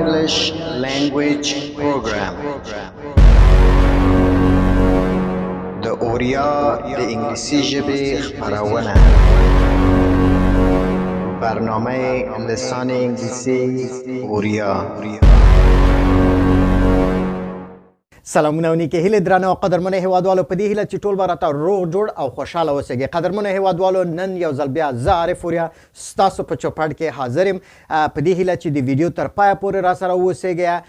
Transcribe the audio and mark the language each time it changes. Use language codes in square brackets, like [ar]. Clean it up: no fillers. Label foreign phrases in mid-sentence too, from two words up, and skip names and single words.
[en] English language program. [ps] د اوریا د انگلیسی ژبې خپرونه. [fa] برنامه لسان انگلیسی اوریا. [ps] سلامونه و نیکه هیله درانه و قدرمنه هیوادوالو په دې هیله چې ټول به راته روغ جوړ او خوشحاله اوسئ. قدرمنه هیوادوالو نن یو ځل بیا زه عارف اوریا ستاسو په چوپړ کې حاضر یم په دې هیله چې د ویډیو تر پایه پورې راسره واوسئ.